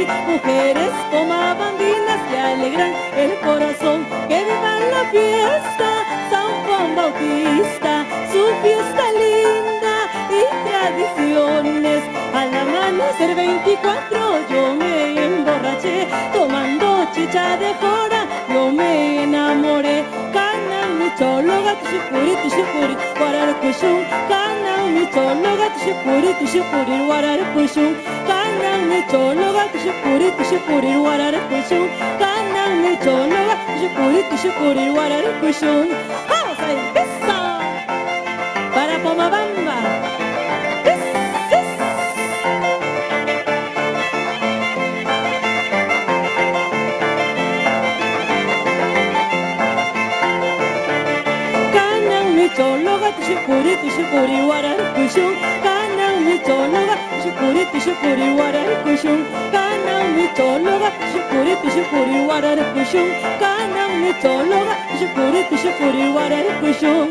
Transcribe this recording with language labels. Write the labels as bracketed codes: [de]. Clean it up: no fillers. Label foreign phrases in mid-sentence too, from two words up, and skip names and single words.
[es] Mujeres pomabambinas que alegran el corazón, que vivan la fiesta San Juan Bautista, su fiesta linda y tradiciones. Al amanecer 24 yo me emborraché, tomando chicha de jora yo me enamoré. [qu] Kanan [es] mi cholo gato [qu] shukuri warar kushun. Kanan [es] mi cholo gato [qu] shukuri warar kushun. Kanan [es] mi cholo gato [qu] shukuri warar kushun. Kanan [es] mi cholo gato [qu] shukuri warar kushun. [es] Vamos a empezar para Pomabamba. Cholo gato [qu] shukuri warar kushun. Kanan [es] mi cholo gato [qu] shukuri warar kushun. Kanan [es] mi cholo gato [qu] shukuri warar kushun. Kanan [es] mi cholo gato [qu] shukuri warar kushun.